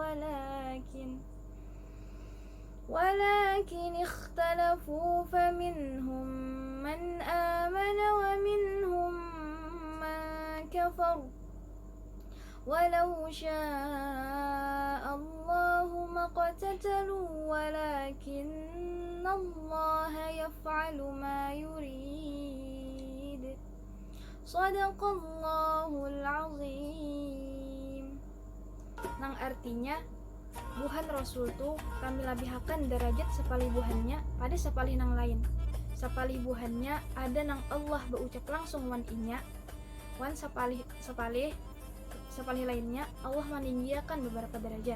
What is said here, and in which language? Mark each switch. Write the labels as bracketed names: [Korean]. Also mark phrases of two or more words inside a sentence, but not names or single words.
[Arabic] ولكن اختلفوا فمنهم من آمن ومنهم من كفر ولو شاء الله ما اقتتلوا ولكن الله يفعل ما يريد صدق الله العظيم. [Banjar] Nang artinya, buhan Rasul tu kami labihakan derajat sepalih buhannya pada sepalih nang lain. Sepalih buhannya ada nang Allah berucap langsung wan inya, wan sepalih lainnya Allah meninggiakan beberapa derajat.